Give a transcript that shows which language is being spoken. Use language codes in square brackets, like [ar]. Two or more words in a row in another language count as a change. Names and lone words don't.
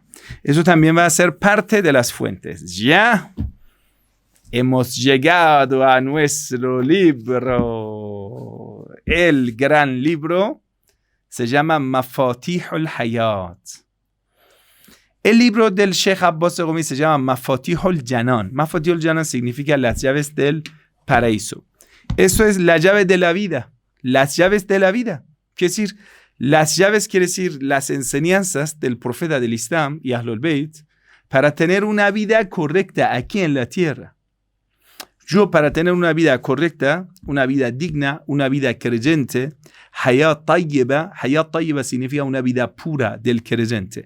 [es] Eso también va a ser parte de las fuentes. Ya hemos llegado a nuestro libro. El gran libro se llama Mafatih al-Hayat. El libro del Sheikh Abbas Qumi se llama Mafatih al-Janan. Mafatih al-Janan significa las llaves del paraíso. Eso es la llave de la vida. Las llaves de la vida. Quiere decir, las llaves quiere decir las enseñanzas del profeta del Islam y Ahlul Bayt para tener una vida correcta aquí en la tierra. Yo, para tener una vida correcta, una vida digna, una vida creyente, [ar] حياة طيبة [es] significa una vida pura del creyente.